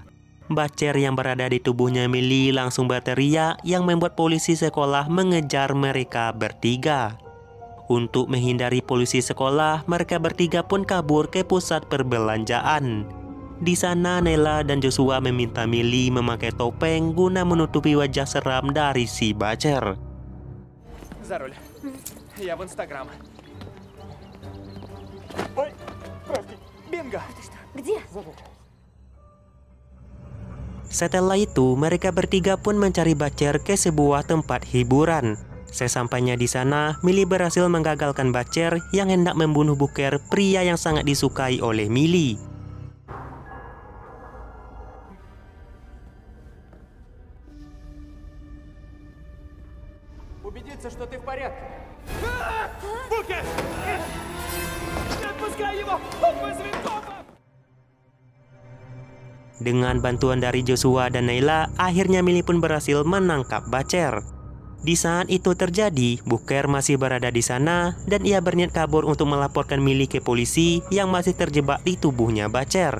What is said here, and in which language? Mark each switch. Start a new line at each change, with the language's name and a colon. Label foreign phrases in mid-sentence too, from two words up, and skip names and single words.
Indonesian: Butcher yang berada di tubuhnya Millie langsung berteriak yang membuat polisi sekolah mengejar mereka bertiga. Untuk menghindari polisi sekolah, mereka bertiga pun kabur ke pusat perbelanjaan. Di sana Nayla dan Joshua meminta Millie memakai topeng guna menutupi wajah seram dari si Butcher.
Russian: За руль. Я в Инстаграм. Ой, прости. Бинго. Где?
Indonesian: Setelah itu, mereka bertiga pun mencari Butcher ke sebuah tempat hiburan. Sesampainya di sana, Millie berhasil menggagalkan Butcher yang hendak membunuh Booker, pria yang sangat disukai oleh Millie.
Russian: Убедиться, что ты в порядке. Букер! Не отпускай его! Он вызовет копов!
Indonesian: Dengan bantuan dari Joshua dan Nayla, akhirnya Millie pun berhasil menangkap Butcher. Di saat itu terjadi, Booker masih berada di sana dan ia berniat kabur untuk melaporkan Millie ke polisi yang masih terjebak di tubuhnya Butcher.